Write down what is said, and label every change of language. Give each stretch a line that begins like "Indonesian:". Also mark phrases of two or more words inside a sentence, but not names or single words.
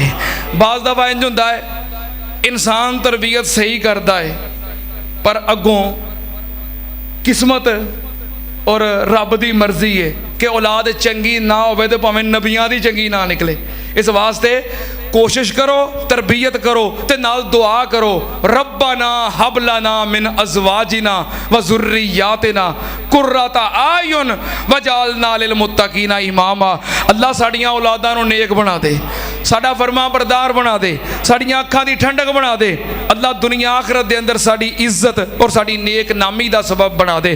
Punjabi: بعض دفعہ اِنج ہوندا اے انسان تربیت صحیح کردا اے پر اگوں قسمت اور رب دی مرضی اے کہ اولاد چنگی نہ ہووے تے بھاویں نبیاں دی چنگی نہ نکلے. اس واسطے کوشش کرو تربیت کرو تے نال دعا کرو
Arabic: ربنا هب لنا من أزواجنا وذرياتنا قرة أعين واجعلنا للمتقين إماما.
Punjabi: اللہ ساڈیاں اولاداں نوں نیک بنا دے ساڈا فرمانبردار بنا دے ساڈیاں اکھاں دی ٹھنڈک بنا دے اللہ دنیا آخرت دے اندر ساڈی عزت اور ساڈی نیک نامی دا سبب بنا دے.